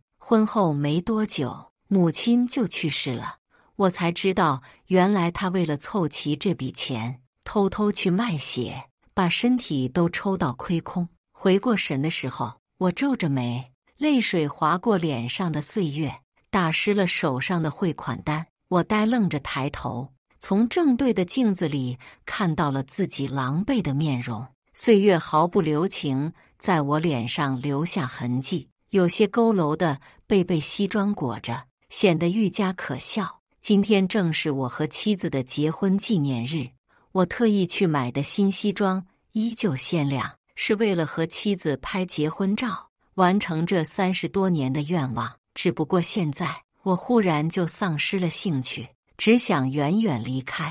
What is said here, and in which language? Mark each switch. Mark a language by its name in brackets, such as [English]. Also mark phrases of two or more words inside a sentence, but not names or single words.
[Chinese] 婚後沒多久，母親就去世了。我才知道，原來他為了湊齊這筆錢，偷偷去賣血，把身體都抽到虧空。回過神的時候，我皺着眉，淚水劃過臉上的歲月，打濕了手上的匯款單。我呆愣着抬頭，從正對的鏡子裡看到了自己狼狽的面容。歲月毫不留情，在我臉上留下痕跡， 有些佝僂的被西裝裹着，顯得愈加可笑。今天正是我和妻子的結婚紀念日，我特意去買的新西裝依舊鮮亮，是為了和妻子拍結婚照，完成這30多年的願望。只不過現在，我忽然就喪失了興趣，只想遠遠離開。